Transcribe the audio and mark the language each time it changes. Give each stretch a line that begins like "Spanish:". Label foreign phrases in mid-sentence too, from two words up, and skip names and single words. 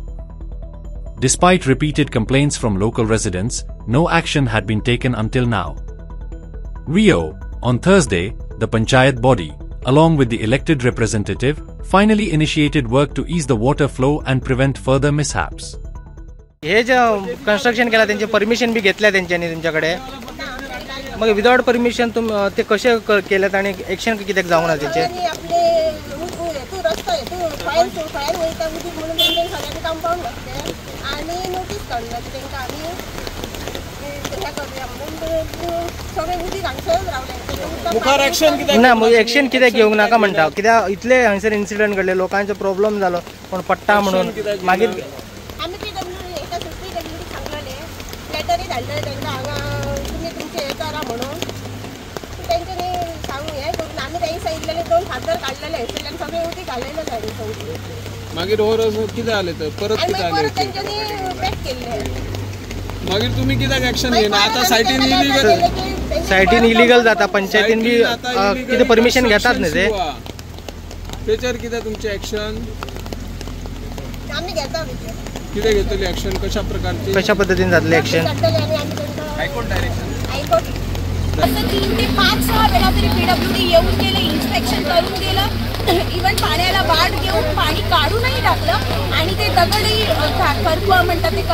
English: Despite repeated complaints from local residents, no action had been taken until now. On Thursday, the Panchayat body, along with the elected representative, finally initiated work to ease the water flow and prevent further mishaps.
Konkani: हे जे कंस्ट्रक्शन केला त्यांचे परमिशन बी घेतल्या त्यांच्यानी तुमच्याकडे मग
English: without permission
Konkani: ते कसे केलेत आणि ऍक्शन किती जाऊ ना त्याचे ना मग ऍक्शन किती घेऊ नका म्हणता कित्याक इतले हांगसर इन्सिडेंट घडले लोकांचे प्रॉब्लेम झालो पण पट्टा म्हणून मागीर मागीर ओर कितें जालें तर परत कितें जालें मागीर तुमी कित्याक ऍक्शन घेयना आतां सायटीन इलिगल जाता पंचायतीन बी कितें परमिशन घेतात न्ही ते तेचेर कितें तुमचें ऍक्शन आमी घेता कितें घेतली ऍक्शन कशा प्रकारची कशा पद्धतीने जातले ऍक्शन
English: High Court direction
Marathi: असं 3 ते 5-6 वेळा तरी पीडब्ल्यूडी येऊन गेले इन्स्पेक्शन करून गेलं इवन पाण्याला वाट घेऊन पाणी काढूनही टाकलं आणि ते दगडही करप म्हणतात ते